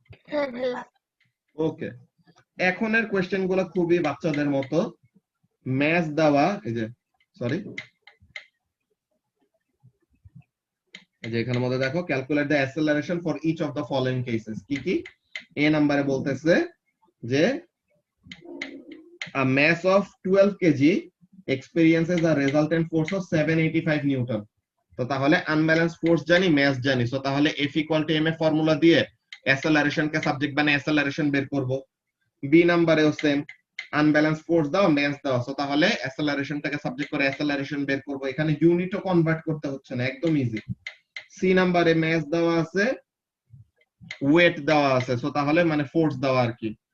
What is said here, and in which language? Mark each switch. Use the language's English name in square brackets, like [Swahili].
[Bangla] হ্যাঁ ভাই ওকে, এখনের কোশ্চেন গুলো খুবই বাচ্চাদের মতো। ম্যাথ দেওয়া, এই যে সরি, এই যে এখানের মধ্যে দেখো [English] Calculate the acceleration for each of the following cases. [Bangla] কি কি? এ নম্বরে বলতেছে যে [English] a mass of 12 kg experiences a resultant force of 785 newton. [Bangla] তো তাহলে আনব্যালেন্স ফোর্স জানি, ম্যাস জানি, সো তাহলে F equal to ma formula দিয়ে অ্যাসেলারেশন কে সাবজেক্ট বানিয়ে অ্যাসেলারেশন বের করব। বি নম্বরেও সেম, আনব্যালেন্স ফোর্স দাও, ম্যাস দাও, সো তাহলে অ্যাসেলারেশনটাকে সাবজেক্ট করে অ্যাসেলারেশন বের করব। এখানে ইউনিটও কনভার্ট করতে হচ্ছে না, একদম ইজি। সি নম্বরে ম্যাস দেওয়া আছে, ওয়েট দেওয়া আছে, সো তাহলে মানে ফোর্স দেওয়া আর কি।